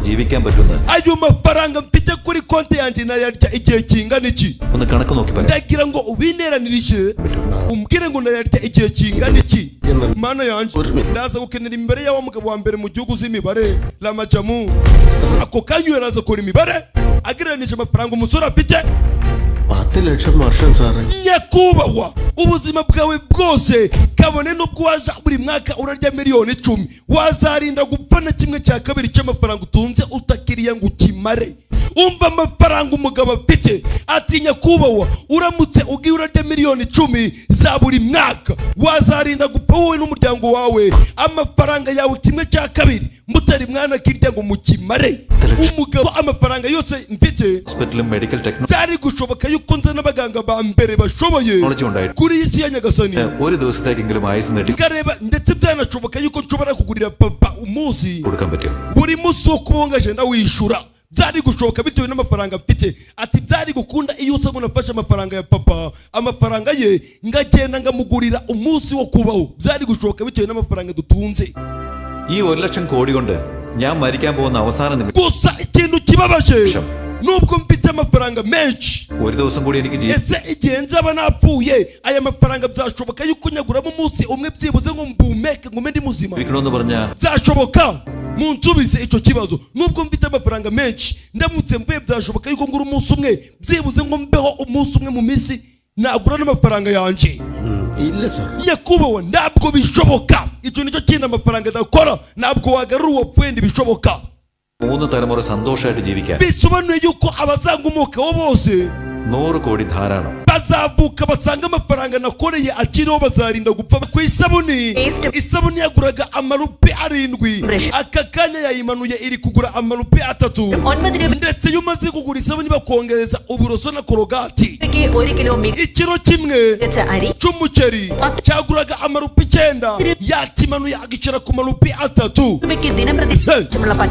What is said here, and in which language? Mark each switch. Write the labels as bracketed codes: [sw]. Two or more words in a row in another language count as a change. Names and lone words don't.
[rw] Ayo mafaranga mfite kuri konti yanjye nayarya igihe kingana iki? Ndagira ngo ubineranirije umbwire ngo nayarya igihe kingana iki? Mana yanjye ndaza gukenera imbere y'awa mugabo wa mbere mu gihugu z'imibare Ramajamu. Ako kanyu yaraza kora imibare agereranije amafaranga umusore afite. [ml] 10 ലക്ഷം വർഷം സാറേ. [rw] Nyakubahwa ubuzima bwawe bwose kabone n'ubwo waje buri mwaka urarya miliyoni 10 wazarinda gupfa na kimwe cya kabiri cy'amafaranga utunze utakiriya ngo ukimare. Umva amafaranga umugabo afite ati nyakubahwa uramutse ugiye urarya miliyoni 10 za buri mwaka wazarinda gupfa wowe n'umuryango wawe amafaranga yawe kimwe cya kabiri mutari mwana kirya ngo mukimare. Umugabo amafaranga yose mfite [en] hospital medical technology [rw] byari gushoboka yuko nza n'abaganga ba mbere bashoboye kuri isi ya Nyagasani [ml] ഒരു ദിവസത്തേക്കെങ്കിലും ആയുസ് നീട്ടി [rw] ngareba ndetse byanashoboka yuko nshobora kugurira papa umunsi [ml] കൊടുക്കാൻ പറ്റും. [rw] buri munsi wo kubonga agenda wishura. Byari gushoboka bitewe n'amafaranga mfite. Ati byari gukunda iyo usa ngo nafashe amafaranga ya papa amafaranga ye ngagenda ngamugurira umunsi wo kubaho. Byari gushoboka bitewe n'amafaranga dutunze. [ml] ഈ 1 ലക്ഷം കോടി കൊണ്ട് ഞാൻ മരിക്കാൻ പോകുന്ന അവസാന നിമിഷം [rw] Gusa ikintu kibabaje nubwo mfite amafaranga menshi [ml] ഒരു ദിവസം കൂടി എനിക്ക് [rw] ese igihe nzaba napfuye aya mafaranga byashoboka yuko nyaguramo umunsi umwe byibuze ngo mbumeke ngume ndi muzima? [ml] ജീവിക്കണമെന്ന് പറഞ്ഞാൽ [rw] byashoboka? Munsubize icyo kibazo. Nubwo mfite amafaranga menshi ndamutse mvuye byashoboka yuko ngura umunsi umwe byibuze ngo mbeho umunsi umwe mu minsi nagura n'amafaranga yanjye? [ml] ഇല്ല സാർ. [rw] Nyakubahwa ntabwo bishoboka. Icyo nicyo kintu amafaranga adakora. Ntabwo wagarura uwapfuye ntibishoboka. [ml] 3 തലമുറ സന്തോഷമായിട്ട് ജീവിക്കാൻ [rw] Bisobanuye yuko abazangumokaho bose [ml] 100 കോടി ധാരാളം. [rw] bazavuka basanga amafaranga nakoreye akiriho bazarinda gupfa. Ku isabuni yaguraga amarupi 7 aka kanya yayimanuye iri kugura amarupi 3 ndetse iyo umaze kugura isabuni bakongereza uburoso na korogati. Ikiro kimwe cy'umuceri cyaguraga amarupi 9 yakimanuye agicira ku marupi 3.